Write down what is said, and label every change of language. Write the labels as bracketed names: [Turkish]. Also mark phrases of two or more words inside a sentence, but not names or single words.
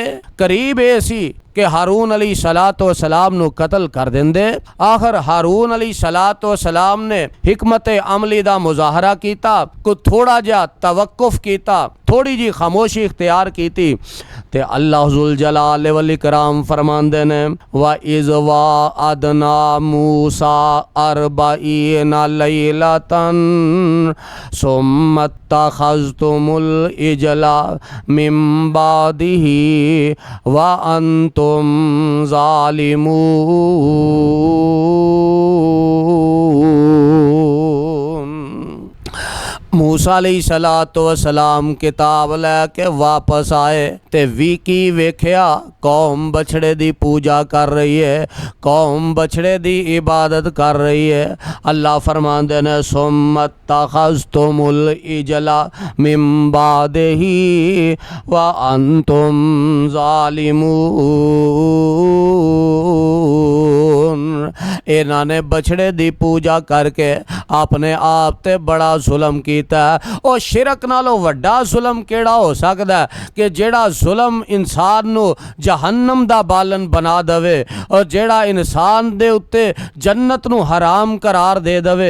[Punjabi] قریب ایسی کہ ہارون [Arabic] عليه الصلاة والسلام [Punjabi] نوں قتل کر دیندے. آخر ہارون [Arabic] عليه الصلاة والسلام [Punjabi] نے حکمت عملی دا مظاہرہ کیتا، کو تھوڑا جیہا توقف کیتا، تھوڑی جیہی خاموشی اختیار کی سی. تے اللہ [Arabic] ذو الجلال والإكرام [Punjabi] فرماندے نے, [Arabic] وإذ واعدنا موسى أربعين ليلة ثم اتخذتم العجل من بعده وأنتم ظالمون. [Punjabi] موسیٰ [Arabic] عليه الصلاة والسلام [Punjabi] کتاب لے کے واپس آئے تے کی ویکھیا قوم بچھڑے دی پوجا کر رہی ہے، قوم بچھڑے دی عبادت کر رہی ہے. اللہ فرماندے نے [Arabic] ثم اتخذتم العجل من بعده وأنتم ظالمون. [Punjabi] انہاں نے بچھڑے دی پوجا کرکے اپنے آپ تے بڑا ظلم کیتا. اور شرک نالوں وڈا ظلم کیہڑا ہو سکدا کہ جیہڑا ظلم انسان نوں جہنم دا بالن بنا دیوے اور جیہڑا انسان دے اتے جنت نوں حرام قرار دے دیوے.